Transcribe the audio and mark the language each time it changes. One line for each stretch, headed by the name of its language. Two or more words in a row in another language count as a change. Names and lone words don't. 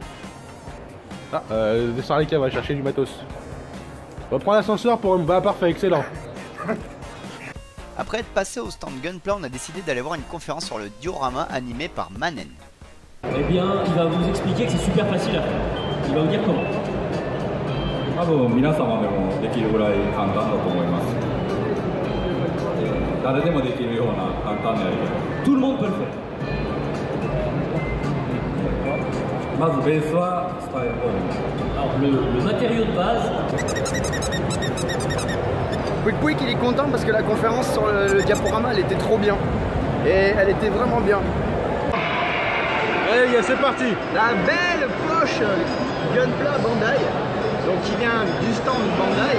French: Ah, descends les câbles, on va chercher du matos. On va prendre l'ascenseur pour... Bah parfait, excellent. Après être passé au stand Gunpla, on a décidé d'aller voir une conférence sur le diorama animé par Manen. Eh bien, il va vous expliquer que c'est super facile à faire. Il va vous dire comment.
Japanese: 多分皆様でもできるぐらい簡単だと思います。誰でもできるような簡単なやり方。
French: Tout le monde peut le faire.
Japanese: まずベースはスタイルボール。
French: Alors, le matériau de base. Pouic Pouic il est content parce que la conférence sur le diaporama elle était trop bien. Et elle était vraiment bien. Allez les gars, c'est parti. La belle poche Gunpla Bandai. Donc qui vient du stand Bandai.